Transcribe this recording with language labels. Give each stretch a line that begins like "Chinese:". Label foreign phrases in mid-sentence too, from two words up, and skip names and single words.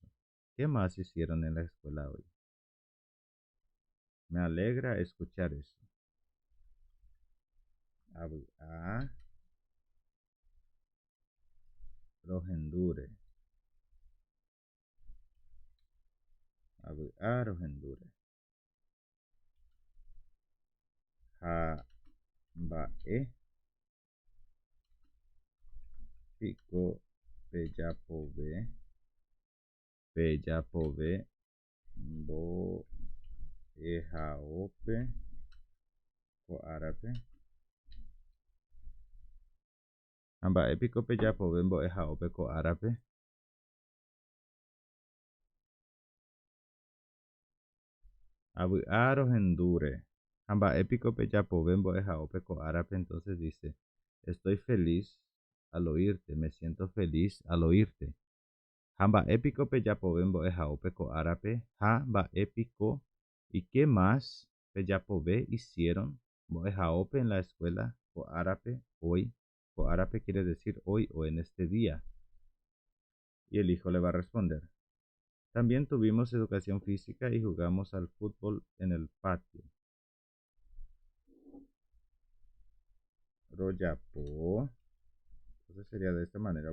Spanish: ¿Qué más hicieron en la escuela hoy? Me alegra escuchar eso.
Guarani: A rohendure. A rohendure. Ha ba'e pico peyapove bo ejaope ko árape. Hamba'e piko pejapove mbo'ehaópe ko árape. Avy'a rohendure. Hamba'e piko pejapove mbo'ehaópe ko árape.
Spanish: Entonces dice, estoy feliz al oírte, me siento feliz al oírte.
Guarani: Hamba'e piko pejapove mbo'ehaópe ko árape. Hamba'e piko.
Spanish: ¿Y qué más pejapove hicieron mbo'ehaópe en la escuela
Guarani: ko árape
Spanish: hoy?
Guarani: Ko árape
Spanish: quiere decir hoy o en este día. Y el hijo le va a responder. También tuvimos educación física y jugamos al fútbol en el patio.
Guarani: Royapo.
Spanish: Entonces sería de esta manera.